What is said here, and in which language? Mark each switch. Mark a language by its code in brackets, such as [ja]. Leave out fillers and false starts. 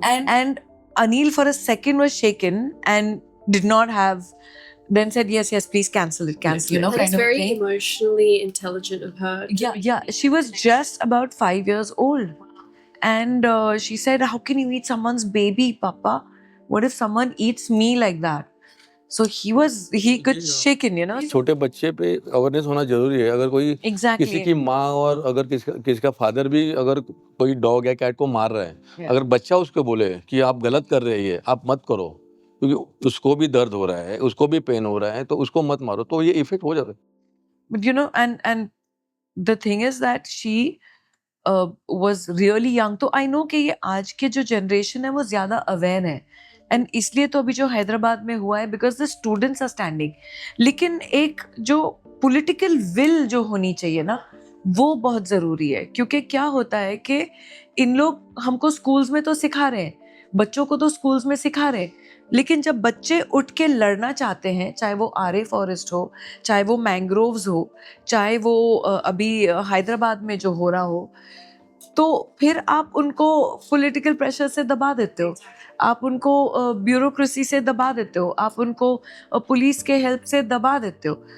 [en] And Anil for a second was shaken and did not have, then said, yes, please cancel it, you know, That's kind of very thing. emotionally intelligent of her. Yeah. She was just about 5 years old. And she said, how can you eat someone's baby, Papa? What if someone eats me like that? So he could shaken, you know. [hi] छोटे बच्चे पे awareness होना जरूरी है. अगर कोई [en] Exactly. [hi] किसी की माँ और अगर किसका फादर भी अगर कोई डॉग या कैट को मार रहा है, [en] Yeah. [hi] अगर बच्चा उसको बोले कि आप गलत कर रहे हैं, आप मत करो, क्योंकि उसको भी दर्द हो रहा है, उसको भी पेन हो रहा है, तो उसको मत मारो, तो ये इफेक्ट हो जाता है. [en] But you know, and the thing is that she was really young. [hi] तो [en] I know [hi] कि ये आज के जो generation है वो ज़्यादा aware है. एंड इसलिए तो अभी जो हैदराबाद में हुआ है [en] Because the students are standing. [hi] लेकिन एक जो पॉलिटिकल विल जो होनी चाहिए ना, वो बहुत ज़रूरी है. क्योंकि क्या होता है कि इन लोग हमको स्कूल्स में तो सिखा रहे हैं, बच्चों को तो स्कूल्स में सिखा रहे हैं, लेकिन जब बच्चे उठ के लड़ना चाहते हैं, चाहे वो आरे फॉरेस्ट हो, चाहे वो मैंग्रोव्स हो, चाहे वो अभी हैदराबाद में जो हो रहा हो, तो फिर आप उनको पॉलिटिकल प्रेशर से दबा देते हो, आप उनको ब्यूरोक्रेसी से दबा देते हो, आप उनको पुलिस के हेल्प से दबा देते हो.